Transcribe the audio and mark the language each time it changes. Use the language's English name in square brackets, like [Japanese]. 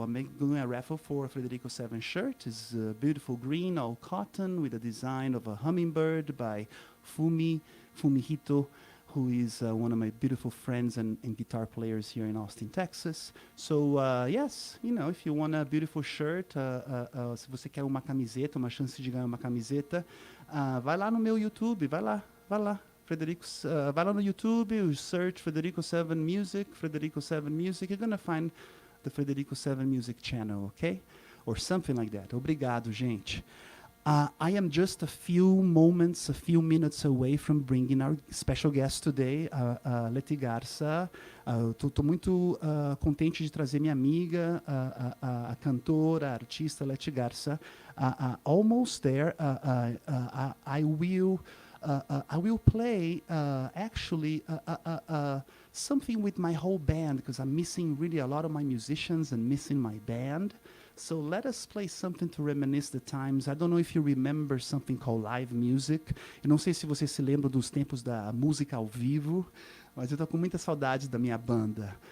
[English] I'm doing a raffle for a Frederico7 shirt. It's beautiful green, all cotton, with a design of a hummingbird by Fumihito, who is one of my beautiful friends and guitar players here in Austin, Texas. So, yes, if you want a beautiful shirt, [Portuguese] se você quer uma camiseta, uma chance de ganhar uma camiseta, vai lá no meu YouTube, vai lá. Vai lá no YouTube, [English] search Frederico7 Music, you're gonna find the Frederico7 Music channel, okay? Or something like that. [Portuguese] Obrigado, gente. [English] I am just a few minutes away from bringing our special guest today, Leti Garza. [Portuguese] Tô muito contente de trazer minha amiga, a cantora, a artista Leti Garza. [English] Almost there. I will play actually something with my whole band, because I'm missing really a lot of my musicians and missing my band. So let us play something to reminisce the times. I don't know if you remember something called live music. [Portuguese] Eu não sei se você se lembra dos tempos da música ao vivo, mas eu tô com muita saudade da minha banda.